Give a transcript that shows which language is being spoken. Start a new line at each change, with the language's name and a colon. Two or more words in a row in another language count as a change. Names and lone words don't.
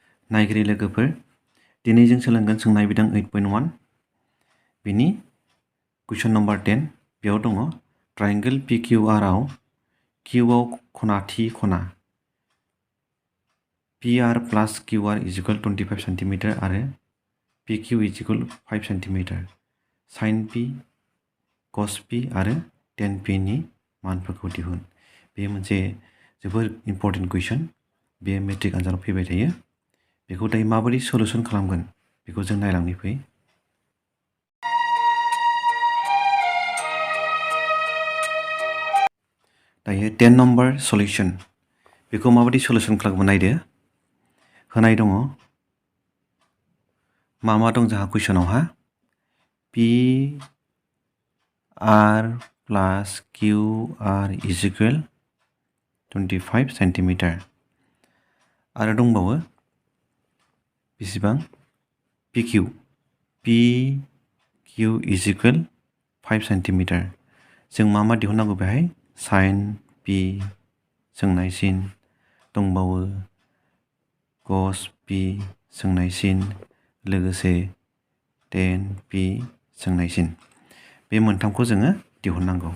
Bodo: नायगिरि लोगोफोर दिनै जों सोलोंगोन सोंनाय बिदां 8.1 बिनि
English: question number
Bodo: 10 बेयाव दङ ट्रायंगल PQR आव Qआव खना थि खना
English: PR plus QR is equal 25 cm
Bodo: आरो
English: PQ is equal 5 cm
Bodo: sin P cos P आरो tan P नि मानफोरखौ दिहुन। बे मोनसे जोबोर
English: important question.
Bodo: बे मेट्रिक आनजादाव फैबाय थायो। बेखौ दायो माबोरै सलुसन खालामगोन बेखौ जों नायलांनि फै। दायो 10
English: number solution
Bodo: बेखौ माबोरै सल्युशन खालामगोन नायदो। होनाय दङ मा दं जोंहा कुइसनावहा
English: PR plus QR is equal 25 cm
Bodo: आरो दंबावो बेसेबां PQ
English: is equal 5 cm
Bodo: जों मा दिहुननांगौ बेहाय sin P सोंनाय सिन दंबावो cos P सोंनाय सिन लोगोसे tan P सोंनाय सिन बे मोनथामखौ जोङो दिहुननांगौ।